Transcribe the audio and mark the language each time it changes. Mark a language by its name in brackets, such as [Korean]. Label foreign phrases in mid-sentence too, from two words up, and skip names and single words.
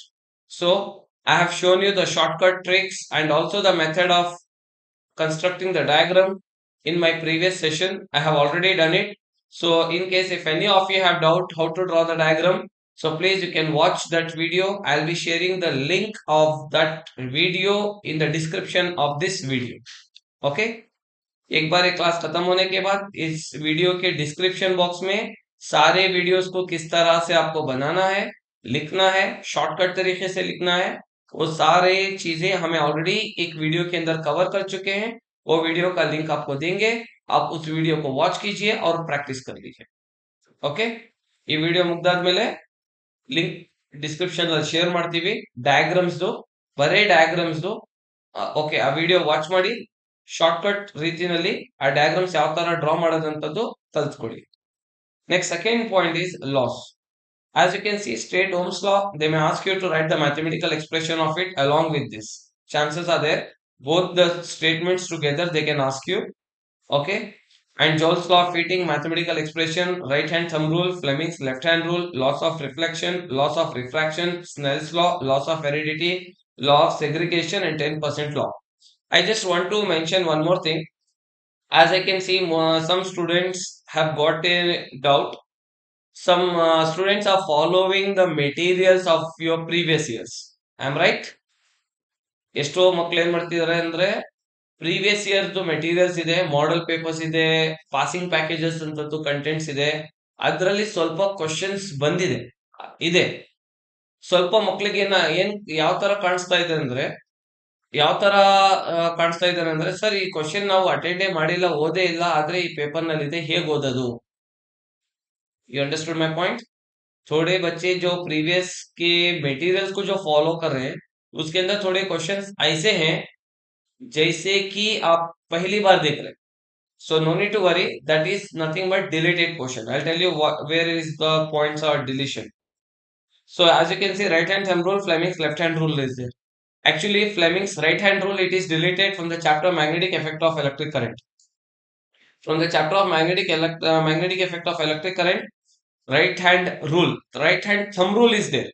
[English] So I have shown you the shortcut tricks and also the method of constructing the diagram in my previous session. I have already done it. So in case if any of you have doubt how to draw the diagram, so please you can watch that video. I'll be sharing the link of that video in the description of this video. Okay. [Hindi] एक बार ये क्लास खत्म होने के बाद इस वीडियो के [English] description box [Hindi] में सारे वीडियोस को किस तरह से आपको बनाना है, लिखना है, शॉर्टकट तरीके से लिखना है, वो सारे चीजें हमें ऑलरेडी एक वीडियो के अंदर कवर कर चुके हैं. वो वीडियो का लिंक आपको देंगे, आप उस वीडियो को वॉच कीजिए और प्रैक्टिस कर लीजिए. ओके, [Kannada] ಈ ವಿಡಿಯೋ ಮುಗ್ದಾದ್ಮೇಲೆ [English] link description [Kannada] ಅಲ್ಲಿ ಶೇರ್ ಮಾಡ್ತೀವಿ. ಡಯಾಗ್ರಾಮ್ಸ್ ಬರೇ [English] diagrams okay, [Kannada] ಆ [English] video watch [Kannada] ಮಾಡಿ ಶಾರ್ಟ್ಕಟ್ ರೀತಿಯಲ್ಲಿ ಆ ಡಯಾಗ್ರಾಮ್ಸ್ ಯಾವ ತರ ಡ್ರಾ ಮಾಡೋದಂತದ್ದು ಕಲ್ತ್ಕೊಳ್ಳಿ. [English] Next, second point is loss. As you can see, straight Ohm's law, they may ask you to write the mathematical expression of it along with this. Chances are there, both the statements together they can ask you. Okay. And Joule's law of heating, mathematical expression, right hand thumb rule, Fleming's left hand rule, loss of reflection, loss of refraction, Snell's law, loss of heredity, law of segregation, and 10% law. I just want to mention one more thing. As I can see, some students have got a doubt. Some students are following the materials of your previous years. Am I right? [Kannada] ಎಷ್ಟೋ ಮಕ್ಳು ಏನ್ ಮಾಡ್ತಿದ್ದಾರೆ ಅಂದ್ರೆ [English] previous year materials [Kannada] ಇದೆ, [English] model papers [Kannada] ಇದೆ, [English] passing packages [Kannada] ಅಂತದ್ದು ಕಂಟೆಂಟ್ಸ್ ಇದೆ, ಅದರಲ್ಲಿ ಸ್ವಲ್ಪ ಕ್ವಶನ್ಸ್ ಬಂದಿದೆ ಇದೆ. ಸ್ವಲ್ಪ ಮಕ್ಳಿಗೆ ಏನ್ ಯಾವ ತರ ಕಾಣಿಸ್ತಾ ಇದೆ ಅಂದ್ರೆ, ಯಾವ ತರ ಕಾಣಿಸ್ತಾ ಇದ್ದಾರೆ ಅಂದ್ರೆ, ಸರ್ ಈ ಕ್ವಶನ್ ನಾವು ಅಟೆಂಡೇ ಮಾಡಿಲ್ಲ, ಓದೇ ಇಲ್ಲ, ಆದ್ರೆ ಈ ಪೇಪರ್ ನಲ್ಲಿ ಇದೆ, ಹೇಗೆ ಓದೋದು? [English] You understood my point? [Hindi] थोड़े बच्चे जो प्रीवियस के मटेरियल्स को जो फॉलो कर रहे हैं, उसके अंदर थोड़े क्वेश्चंस ऐसे हैं जैसे कि आप पहली बार देख रहे हैं. [English] So no need to worry. That is nothing but deleted portion. I'll tell you where is the points or deletion. So as you can see, right hand thumb rule, Fleming's left hand rule is there. Actually, Fleming's right hand rule, it is deleted from the chapter magnetic effect of electric current. From the chapter of magnetic effect of electric current, right hand rule, right hand thumb rule is there.